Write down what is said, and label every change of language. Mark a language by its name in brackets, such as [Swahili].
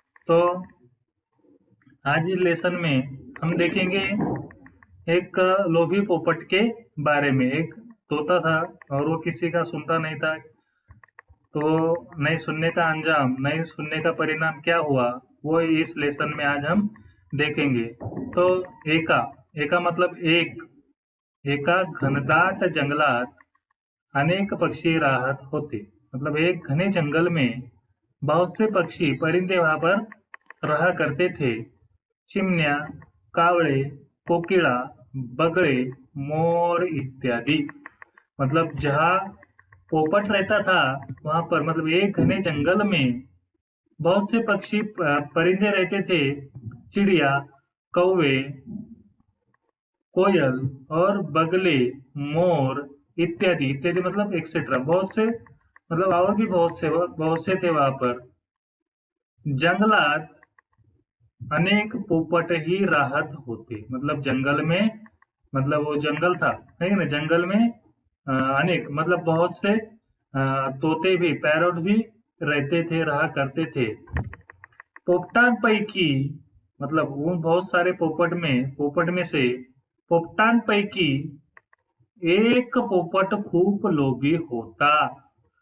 [Hindi] तो आज इस लेसन में हम देखेंगे एक लोभी पोपट के बारे में। एक तोता था और वो किसी का सुनता नहीं था। तो नहीं सुनने का अंजाम, नहीं सुनने का परिणाम क्या हुआ, वो इस लेसन में आज हम देखेंगे। [Marathi] तो एका, एका मतलब एक, एका घनदाट जंगलात अनेक पक्षी राहत होते। [Hindi] मतलब एक घने जंगल में बहुत से पक्षी, परिंदे वहां पर रहा करते थे। [Marathi] चिमण्या, कावड़े, कोकिला, बगड़े, मोर इत्यादि। [Hindi] मतलब जहाँ पोपट रहता था वहां पर, मतलब एक घने जंगल में बहुत से पक्षी, परिंदे रहते थे। चिड़िया, कौवे, कोयल और बगले, मोर इत्यादि। इत्यादि मतलब एक्सेट्रा, बहुत से, मतलब और भी बहुत से थे वहां पर। [Marathi] जंगलात अनेक पोपट ही राहत होते। [Hindi] मतलब जंगल में, मतलब वो जंगल था, है ना? जंगल में अनेक मतलब बहुत से तोते भी, पैरट भी रहते थे, रहा करते थे। [Marathi] पोपटांपैकी [Hindi] मतलब वो बहुत सारे पोपट में से [Marathi] पोपटांपैकी एक पोपट खूब लोभी होता।